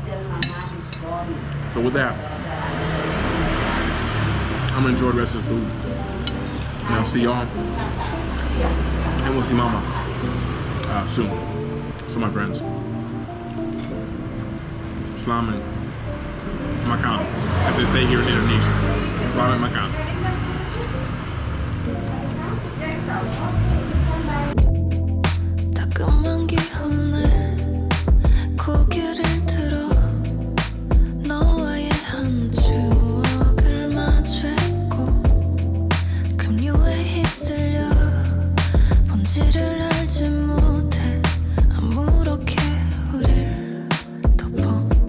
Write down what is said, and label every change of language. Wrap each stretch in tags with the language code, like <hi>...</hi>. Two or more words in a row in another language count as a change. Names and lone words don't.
<en>So with that, I'm gonna enjoy the rest of this food. And I'll see y'all. And we'll see Mama soon. So my friends,</en> <id>Selamat makan,</id> <en>as they say here in Indonesia.</en> <id>Selamat makan.</id> <ko>따끔한 기운에 고개를 들어 너와의 한 추억을 마주했고 급류에 휩쓸려 본질을 알지 못해 아무렇게 우릴 덮어</ko>